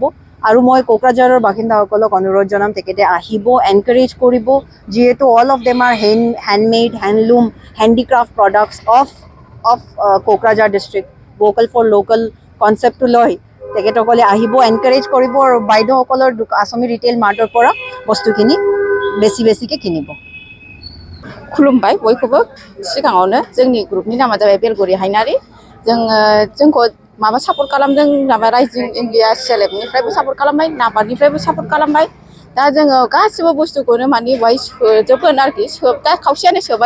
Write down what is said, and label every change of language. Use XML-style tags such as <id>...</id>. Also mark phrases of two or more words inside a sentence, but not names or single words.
<as>আৰু মই কোকৰাঝাৰৰ বাসিন্দাসকলক অনুৰোধ জনাম তেখেতে আহিব, এনকাৰেজ কৰিব, যিহেতু</as> <en>all of them are handmade handloom handicraft products of Kokrajhar district. vocal for local</en> <as>কনচেপ্টটো লৈ তেখেতসকলে আহিব, এনকাৰেজ কৰিব আৰু বাইদেউসকলৰ আসামী ৰিটেইল মাৰ্টৰ পৰা বস্তুখিনি বেছিকৈ কিনিব।</as> <brx>खुलुमबाय बयखौबो। सिगाङावनो जोंनि ग्रुपनि नामा जाबाय बेलगुरि हायनारि। जोंखौ माबा सापर्ट खालामदों माबा राइजिं इन्डिया CLFनिफ्रायबो सापर्ट खालामबाय, नाबार्डनिफ्रायबो सापर्ट खालामबाय। दा जोङो गासिबो बुस्थुखौनो माने बेवहाय सोजोबगोन आरोखि दा खावसेयानो सोबाय।</brx>